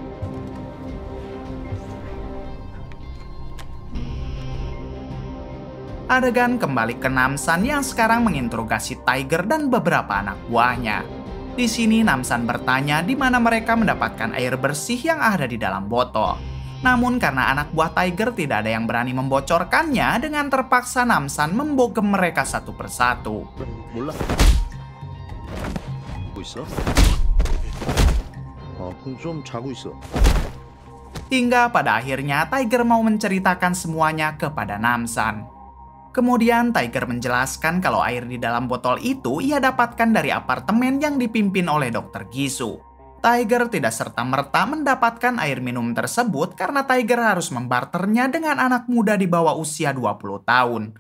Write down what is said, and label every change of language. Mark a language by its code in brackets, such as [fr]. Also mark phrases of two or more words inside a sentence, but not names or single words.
[id] Adegan kembali ke Namsan yang sekarang menginterogasi Tiger dan beberapa anak buahnya. Di sini Namsan bertanya di mana mereka mendapatkan air bersih yang ada di dalam botol. Namun karena anak buah Tiger tidak ada yang berani membocorkannya, dengan terpaksa Namsan membogem mereka satu persatu. [ko] 몰라. 있어? 그럼 좀 자고 있어. [id] Hingga pada akhirnya Tiger mau menceritakan semuanya kepada Namsan. Kemudian Tiger menjelaskan kalau air di dalam botol itu ia dapatkan dari apartemen yang dipimpin oleh Dr. Gisu. Tiger tidak serta-merta mendapatkan air minum tersebut karena Tiger harus membarternya dengan anak muda di bawah usia 20 tahun.